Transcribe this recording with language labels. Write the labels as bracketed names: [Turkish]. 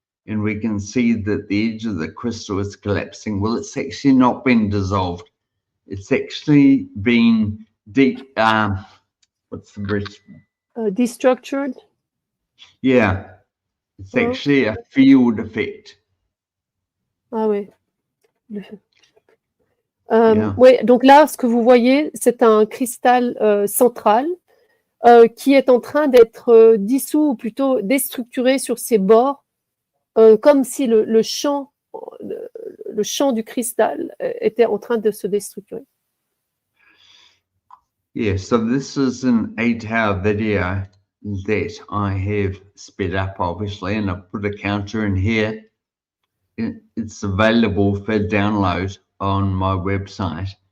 [English] And we can see that the edge of the crystal is collapsing. Well, it's actually not been dissolved. It's actually been what's the British? Destructured. Yeah, it's actually a field effect. Ah oui. [French] Oui, donc là, ce que vous voyez, c'est un cristal central qui est en train d'être dissous ou plutôt déstructuré sur ses bords, comme si le champ du cristal était en train de se déstructurer. [English] Yeah, so this is an 8-hour video that I have sped up, obviously, and I've put a counter in here. It's available for download on my website.